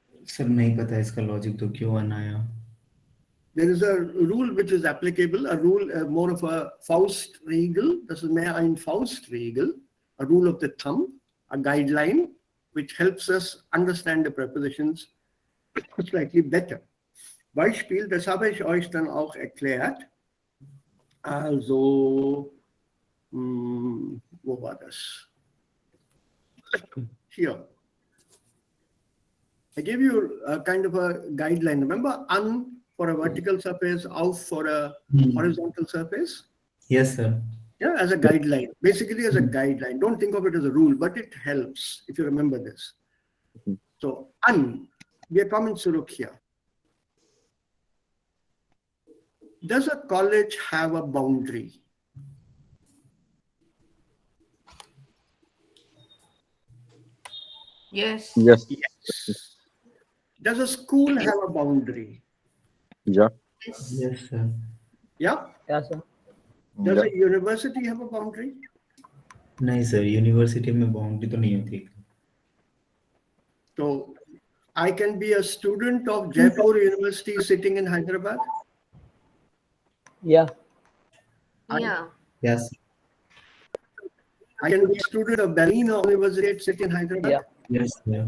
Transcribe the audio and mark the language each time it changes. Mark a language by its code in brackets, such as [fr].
[hi] Sir नहीं पता इसका लॉजिक तो क्यों आना आया. [en] There is a rule which is applicable, a rule more of a Faustregel. [de] Das ist mehr ein Faustregel, [en] a rule of the thumb, a guideline, which helps us understand the prepositions slightly better. [de] Beispiel, das habe ich euch dann auch erklärt. Also, wo war das? [en] Here. I gave you a kind of a guideline. Remember, an for a vertical surface, auf for a horizontal surface? Yes, sir. Yeah, as a guideline. Basically, as a guideline. Don't think of it as a rule, but it helps if you remember this. [de] So, an, wir kommen zurück hier. [en] Does a college have a boundary? Yes. Yes. Yes. Does a school have a boundary? Yeah. Yes. Yes, sir. Yeah. Yeah, sir. Does Yeah. a university have a boundary? [hi] नहीं sir, university में boundary तो नहीं होती. [en] So, I can be a student of Jaipur University sitting in Hyderabad. Yeah. Yeah. Yes. I can be a student of Berlin University City in Hyderabad. Yeah. Yes, sir.